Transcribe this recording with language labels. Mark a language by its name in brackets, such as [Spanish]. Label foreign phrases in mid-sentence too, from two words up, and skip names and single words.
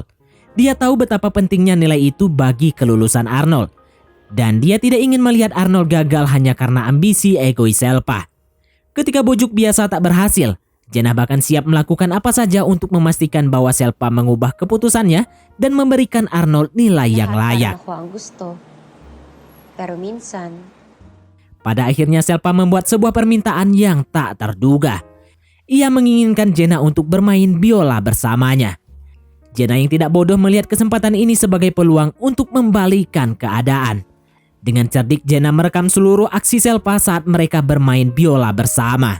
[Indonesian] Dia tahu betapa pentingnya nilai itu bagi kelulusan Arnold. Dan dia tidak ingin melihat Arnold gagal hanya karena ambisi egois Selpa. Ketika bujuk biasa tak berhasil, Jenna bahkan siap melakukan apa saja untuk memastikan bahwa Selpa mengubah keputusannya dan memberikan Arnold nilai yang layak. [Filipino] Lahat parang ako ang gusto. Pero minsan, [Indonesian] Pada akhirnya Selpa membuat sebuah permintaan yang tak terduga. Ia menginginkan Jenna untuk bermain biola bersamanya. Jenna yang tidak bodoh melihat kesempatan ini sebagai peluang untuk membalikan keadaan. Dengan cerdik Jenna merekam seluruh aksi Selpa saat mereka bermain biola bersama.